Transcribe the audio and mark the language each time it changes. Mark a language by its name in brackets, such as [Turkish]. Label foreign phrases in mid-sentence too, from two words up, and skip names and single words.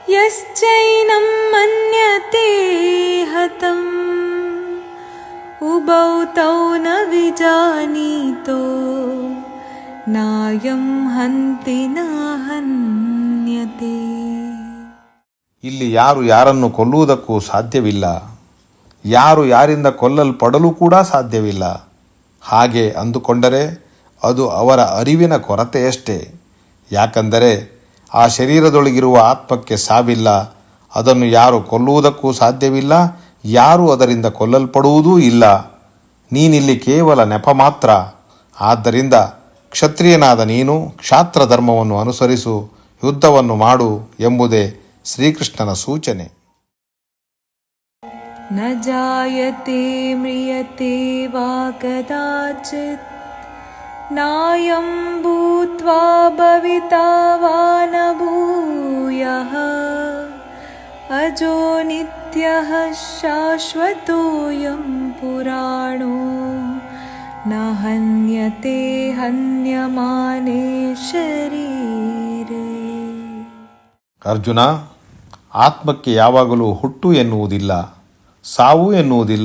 [Sanskrit] यश्चैनं मन्यते हतम् उभौ तौ न विजानीतो नायं हन्ति न हन्यते. [Kannada] ಇಲ್ಲಿ ಯಾರು ಯಾರನ್ನು ಕೊಲ್ಲುವುದಕ್ಕೂ ಸಾಧ್ಯವಿಲ್ಲ, ಯಾರು ಯಾರಿಂದ ಕೊಲ್ಲಲ್ಪಡಲು ಕೂಡ ಸಾಧ್ಯವಿಲ್ಲ. ಹಾಗೆ ಅಂದುಕೊಂಡರೆ ಅದು ಅವರ ಅರಿವಿನ ಕೊರತೆಯಷ್ಟೇ. ಯಾಕಂದರೆ ಆ ಶರೀರದೊಳಗಿರುವ ಆತ್ಮಕ್ಕೆ ಸಾವಿಲ್ಲ, ಅದನ್ನು ಯಾರು ಕೊಲ್ಲುವುದಕ್ಕೂ ಸಾಧ್ಯವಿಲ್ಲ, ಯಾರು ಅದರಿಂದ ಕೊಲ್ಲಲ್ಪಡುವುದೂ ಇಲ್ಲ. ನೀನಿಲ್ಲಿ ಕೇವಲ ನೆಪ ಮಾತ್ರ. ಆದ್ದರಿಂದ ಕ್ಷತ್ರಿಯನಾದ ನೀನು ಕ್ಷಾತ್ರ ಧರ್ಮವನ್ನು ಅನುಸರಿಸು, ಯುದ್ಧವನ್ನು ಮಾಡು ಎಂಬುದೇ ಶ್ರೀಕೃಷ್ಣನ ಸೂಚನೆ. [Sanskrit] ನ ಜಾಯತೆ ಮ್ರಿಯತೆ ವಾ ಕದಾಚಿತ್ ನಾಯಂ ಭೂತ್ವಾ ಭವಿತಾ ವಾ ನ ಭೂಯಃ ಅಜೋ ನಿತ್ಯಃ ಶಾಶ್ವತೋಯಂ ಪುರಾಣೋ ನ ಹನ್ಯತೆ ಹನ್ಯಮಾನೇ ಶರೀರೇ. [Kannada] ಅರ್ಜುನ, ಆತ್ಮಕ್ಕೆ ಯಾವಾಗಲೂ ಹುಟ್ಟು ಎನ್ನುವುದಿಲ್ಲ, ಸಾವು ಎನ್ನುವುದಿಲ್ಲ.